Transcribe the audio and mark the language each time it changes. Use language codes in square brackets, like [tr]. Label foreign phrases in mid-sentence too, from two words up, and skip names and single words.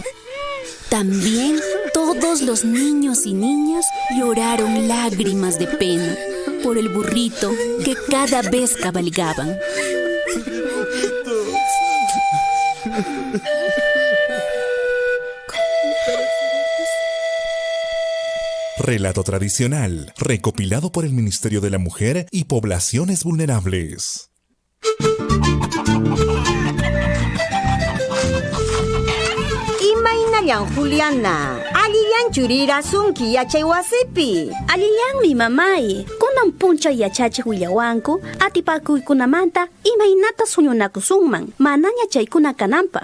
[es] También todos los niños y niñas lloraron lágrimas de pena por el burrito que cada vez cabalgaban. Relato tradicional, recopilado por el Ministerio de la Mujer y Poblaciones Vulnerables. [qu] Imaynallan Juliana, alillan churirasunki yachay wasipi. Alillanmi mamay, kunan puncha yachachi huyawanku, atipakuykunamanta imaynata suñunakusunman, manaña chaykuna kananpaq.